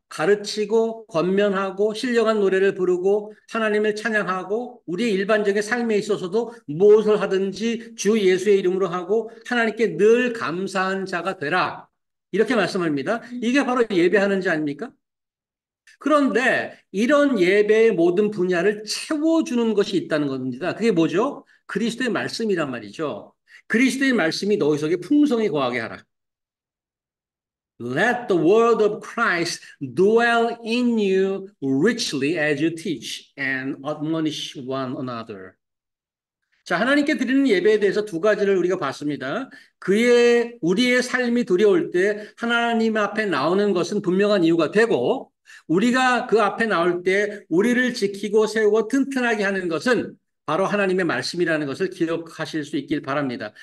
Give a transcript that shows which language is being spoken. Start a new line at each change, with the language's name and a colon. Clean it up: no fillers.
Korean: 가르치고 권면하고 신령한 노래를 부르고 하나님을 찬양하고 우리의 일반적인 삶에 있어서도 무엇을 하든지 주 예수의 이름으로 하고 하나님께 늘 감사한 자가 되라. 이렇게 말씀합니다. 이게 바로 예배하는 자 아닙니까? 그런데 이런 예배의 모든 분야를 채워주는 것이 있다는 겁니다. 그게 뭐죠? 그리스도의 말씀이란 말이죠. 그리스도의 말씀이 너희 속에 풍성히 거하게 하라.
English: Let the word of Christ dwell in you richly as you teach and admonish one another.
Korean: 자, 하나님께 드리는 예배에 대해서 두 가지를 우리가 봤습니다. 우리의 삶이 두려울 때 하나님 앞에 나오는 것은 분명한 이유가 되고, 우리가 그 앞에 나올 때 우리를 지키고 세우고 튼튼하게 하는 것은 바로 하나님의 말씀이라는 것을 기억하실 수 있길 바랍니다.